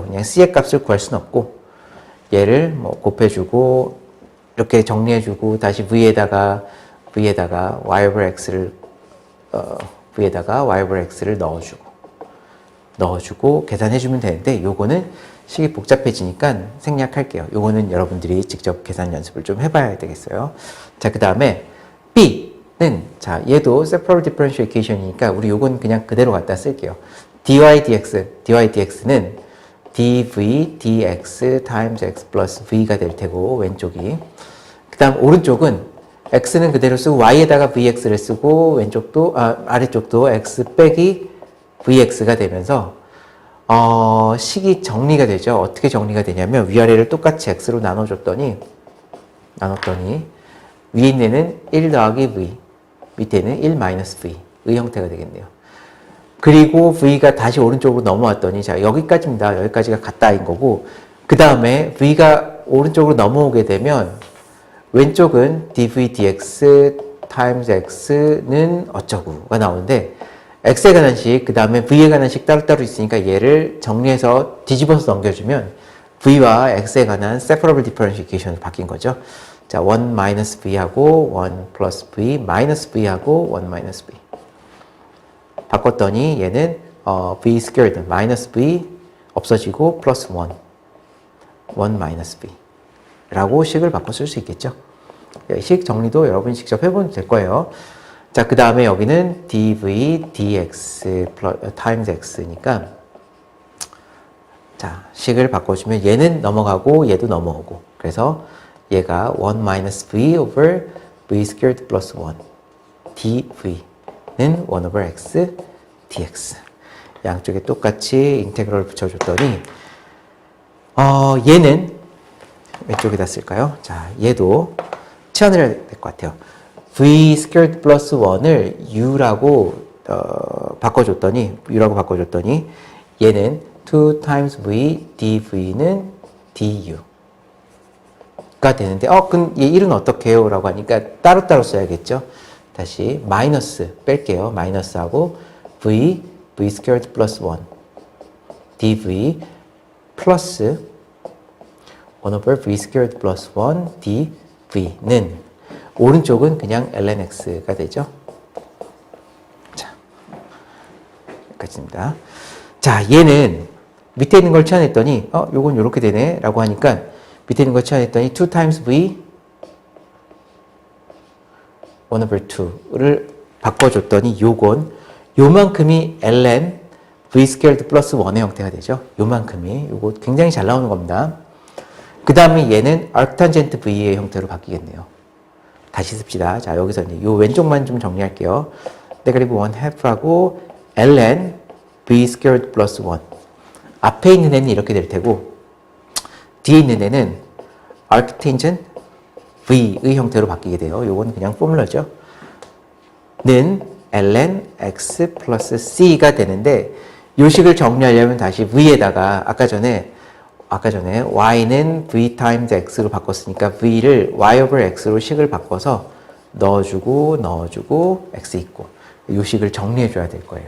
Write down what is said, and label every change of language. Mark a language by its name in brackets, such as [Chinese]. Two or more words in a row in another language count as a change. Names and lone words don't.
[Korean] 그냥 c의 값을 구할 수는 없고 얘를 뭐 곱해주고 이렇게 정리해주고 다시 v에다가 [English] y over x [Korean] 를 v에다가 [English] y over x [Korean] 를 넣어주고 계산해주면 되는데 요거는 식이 복잡해지니까 생략할게요. 요거는 여러분들이 직접 계산 연습을 좀 해봐야 되겠어요. 자, 그 다음에 B는 자, 얘도 [English] separable differential equation [Korean] 이니까 우리 요건 그냥 그대로 갖다 쓸게요. [English] dy dx [Korean] 는 [English] dv dx times x plus v [Korean] 가 될 테고 왼쪽이 그 다음 오른쪽은 x는 그대로 쓰고 y에다가 vx를 쓰고 왼쪽도 아래쪽도 x 빼기 vx가 되면서 식이 정리가 되죠. 어떻게 정리가 되냐면 위아래를 똑같이 x로 나눠줬더니 위에 있는 애는 1 더하기 v 밑에는 1 마이너스 v의 형태가 되겠네요. 그리고 v가 다시 오른쪽으로 넘어왔더니 자, 여기까지입니다. 여기까지가 같다인 거고 그 다음에 v가 오른쪽으로 넘어오게 되면 왼쪽은 [English] dv dx times x [Korean] 는 어쩌고가 나오는데 x에 관한 식, 그 다음에 v에 관한 식 따로따로 있으니까 얘를 정리해서 뒤집어서 넘겨주면 v와 x에 관한 [English] separable differential equation [Korean] 으로 바뀐 거죠. 자, 1 마이너스 v하고 1 플러스 v, 마이너스 v하고 1 마이너스 v. 바꿨더니 얘는 [English] v squared, [Korean] 마이너스 v 없어지고 플러스 1, 1 마이너스 v 라고 식을 바꿔 쓸 수 있겠죠. 식 정리도 여러분이 직접 해보면 될 거예요. 자, 그 다음에 여기는 [English] dv dx times x [Korean] 니까 자, 식을 바꿔주면 얘는 넘어가고 얘도 넘어오고 그래서 얘가 [English] 1 minus v over v squared plus 1 dv [Korean] 는 [English] 1 over x dx [Korean] 양쪽에 똑같이 인테그럴 붙여줬더니 얘는 왼쪽에다 쓸까요? 자, 얘도 치환을 해야 될 것 같아요. [English] v squared plus 1 [Korean] 을 u라고 바꿔줬더니 얘는 [English] 2 times v dv [Korean] 는 du가 되는데 그럼 얘 1은 어떻게 해요? 라고 하니까 따로따로 써야겠죠. 다시 마이너스 뺄게요. 마이너스하고 [English] v squared plus 1 dv [Korean] 플러스 [English] 1 over v squared plus 1 dv [Korean] 는 오른쪽은 그냥 [English] ln x [Korean] 가 되죠. 자, 여기까지입니다. 자, 얘는 밑에 있는 걸 치환했더니 요건 요렇게 되네 라고 하니까 밑에 있는 걸 치환했더니 [English] 2 times v 1 over 2 [Korean] 를 바꿔줬더니 요만큼이 [English] ln v squared plus 1 [Korean] 의 형태가 되죠. 요만큼이 요거 굉장히 잘 나오는 겁니다. 그 다음에 얘는 [English] arctangent v [Korean] 의 형태로 바뀌겠네요. 다시 씁시다. 자, 여기서 이제 요 왼쪽만 좀 정리할게요. 네거티브 1 half하고 [English] ln v squared plus 1. [Korean] 앞에 있는 애는 이렇게 될 테고 뒤에 있는 애는 [English] arctangent v [Korean] 의 형태로 바뀌게 돼요. 요건 그냥 포뮬러죠. 는 [English] ln x plus c [Korean] 가 되는데 요 식을 정리하려면 다시 v에다가 아까 전에 y는 [English] v times x [Korean] 로 바꿨으니까 v를 [English] y over x [Korean] 로 식을 바꿔서 넣어주고 x 있고 이 식을 정리해 줘야 될 거예요.